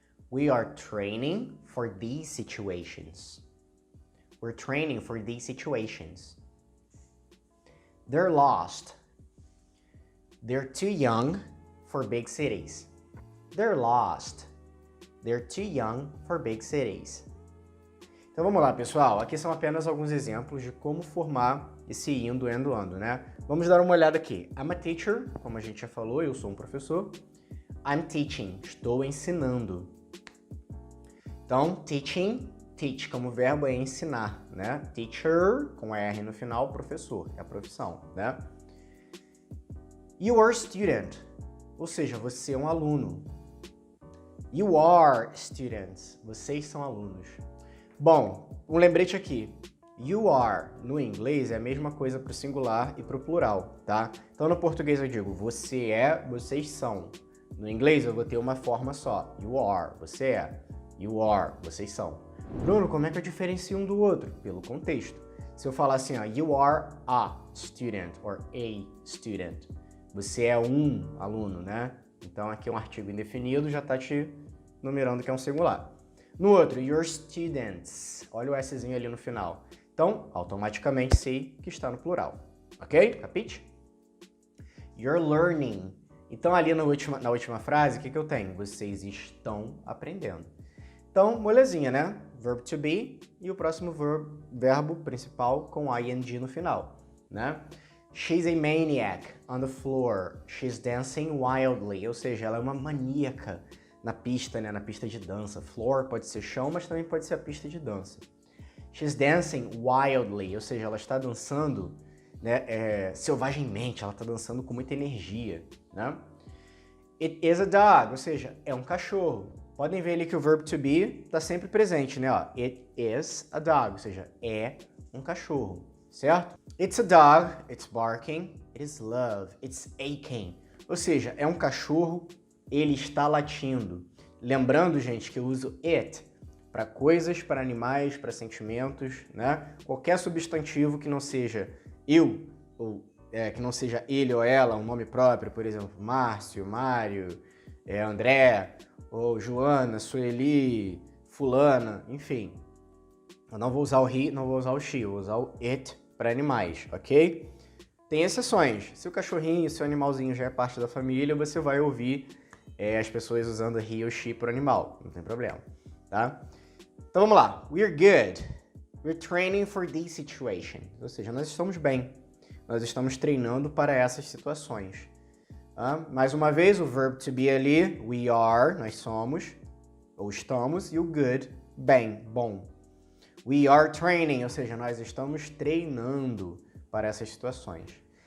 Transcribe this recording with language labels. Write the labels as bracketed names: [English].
[English] We are training for these situations. We're training for these situations. They're lost. They're too young for big cities. They're lost. They're too young for big cities. [Portuguese] Então vamos lá, pessoal. Aqui são apenas alguns exemplos de como formar esse indo, endo, ando, né? Vamos dar uma olhada aqui. [English] I'm a teacher, [Portuguese] como a gente já falou, eu sou um professor. [English] I'm teaching, [Portuguese] estou ensinando. Então, teaching, teach como verbo é ensinar, né? Teacher, com R no final, professor, é a profissão, né? [English] You are a student, [Portuguese] ou seja, você é um aluno. [English] You are students, [Portuguese] vocês são alunos. Bom, um lembrete aqui. [English] You are, [Portuguese] no inglês, é a mesma coisa para o singular e para o plural, tá? Então, no português eu digo você é, vocês são. No inglês eu vou ter uma forma só. [English] You are, [Portuguese] você é. You are, vocês são. Bruno, como é que eu diferencio um do outro? Pelo contexto. Se eu falar assim, ó, [English] you are a student or a student. [Portuguese] Você é um aluno, né? Então aqui é um artigo indefinido, já está te numerando que é um singular. No outro, [English] your students. [Portuguese] Olha o Szinho ali no final. Então, automaticamente sei que está no plural. Ok? Capite? [English] You're learning. [Portuguese] Então, ali na última frase, o que eu tenho? Vocês estão aprendendo. Então, molezinha, né? Verb to be e o próximo verbo principal com ing no final, né? [English] She's a maniac on the floor. She's dancing wildly. [Portuguese] Ou seja, ela é uma maníaca na pista, né? Na pista de dança. Floor pode ser chão, mas também pode ser a pista de dança. [English] She's dancing wildly. [Portuguese] Ou seja, ela está dançando, né, selvagemmente. Ela está dançando com muita energia, né? [English] It is a dog. [Portuguese] Ou seja, é um cachorro. Podem ver ali que o verbo to be está sempre presente, né? Ó, [English] it is a dog. [Portuguese] Ou seja, é um cachorro. Certo? [English] It's a dog, it's barking, it is love, it's aching. [Portuguese] Ou seja, é um cachorro, ele está latindo. Lembrando, gente, que eu uso it para coisas, para animais, para sentimentos, né? Qualquer substantivo que não seja eu, ou que não seja ele ou ela, um nome próprio, por exemplo, Márcio, Mário, André, ou Joana, Sueli, fulana, enfim. Eu não vou usar o he, não vou usar o she, eu vou usar o it para animais, ok? Tem exceções. Se o cachorrinho, se o animalzinho já é parte da família, você vai ouvir as pessoas usando he ou she para animal, não tem problema, tá? Então vamos lá. [English] We're good. We're training for these situations. [Portuguese] Ou seja, nós estamos bem. Nós estamos treinando para essas situações. Tá? Mais uma vez, o verbo to be ali, [English] we are, [Portuguese] nós somos, ou estamos, e o good, bem, bom. [English] We are training, [Portuguese] ou seja, nós estamos treinando para essas situações.